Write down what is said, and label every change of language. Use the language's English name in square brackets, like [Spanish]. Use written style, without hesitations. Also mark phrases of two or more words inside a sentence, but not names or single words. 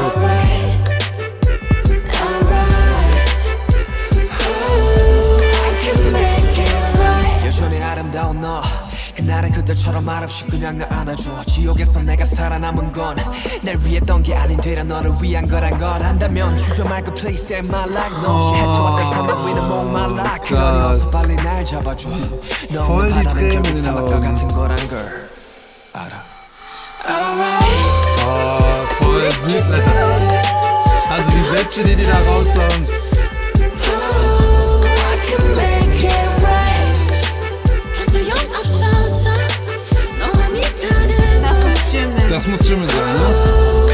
[English] Alright. [Korean] 나는 그때처럼 말없이 그냥 나 안아줘 지옥에서 내가 살아남은 건 날 위했던 게 아닌 되려 너를 위한 거란 걸 안다면 주저 말고 [English] please save my life [Korean] 너 없이 헤쳐왔던 삶을 위는 목말라 그러니 어서 빨리 날 잡아줘 너 없는 바다는 결국 사막과 같은 거란 걸 알아 [German] Voll süß, Alter. Also die Sätze, die da raushauen. Das muss Jimin sein, ne?